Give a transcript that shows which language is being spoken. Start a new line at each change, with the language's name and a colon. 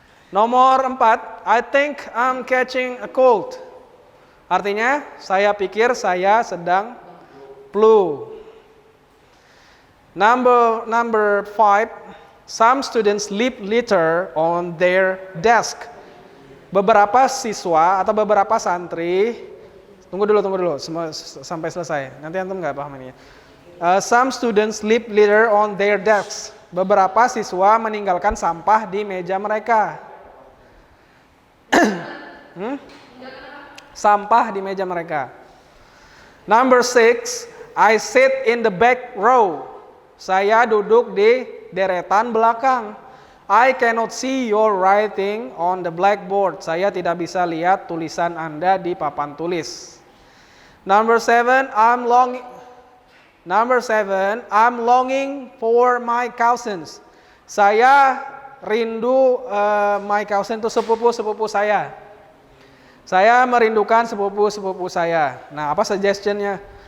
Indonesian: Nomor 4,
English: I think I'm catching a cold.
Indonesian: Artinya, saya pikir saya sedang flu.
English: Number 5, some students leave litter on their desk.
Indonesian: Beberapa siswa atau beberapa santri, tunggu dulu sampai selesai. Nanti antum nggak paham ini.
English: Some students leave litter on their desks.
Indonesian: Beberapa siswa meninggalkan sampah di meja mereka. Sampah di meja mereka.
English: Number 6, I sit in the back row.
Indonesian: Saya duduk di deretan belakang.
English: I cannot see your writing on the blackboard.
Indonesian: Saya tidak bisa lihat tulisan Anda di papan tulis.
English: Number 7, I'm longing for my cousins.
Indonesian: Saya rindu
English: my cousin
Indonesian: itu sepupu-sepupu saya. Saya merindukan sepupu-sepupu saya. Nah, apa suggestionnya?